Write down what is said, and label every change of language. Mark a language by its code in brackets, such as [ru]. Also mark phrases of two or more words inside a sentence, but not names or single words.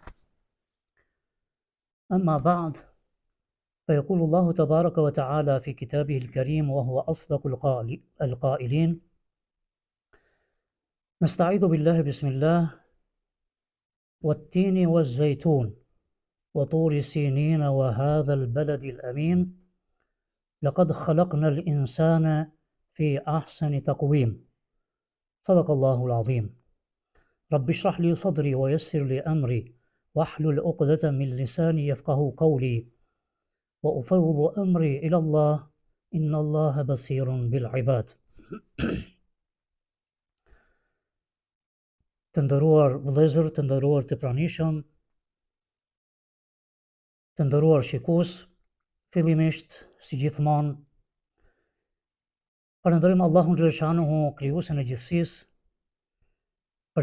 [ar] أما بعد، فيقول الله تبارك وتعالى في كتابه الكريم وهو أصدق القائلين: نستعيذ بالله بسم الله والتين والزيتون وطور سينين وهذا البلد الأمين لقد خلقنا الإنسان في أحسن تقويم. صدق الله العظيم. رب اشرح لي صدري ويسر لي أمري واحلل عقدة من لساني يفقه قولي وأفوض أمري إلى الله إن الله بصير بالعباد. [sq] Të nderuar vëllezër, të nderuar të pranishëm, të nderuar shikues, fillimisht si gjithmonë falenderojmë Allahun xhaleshanuhu, krijuesin e gjithësisë, për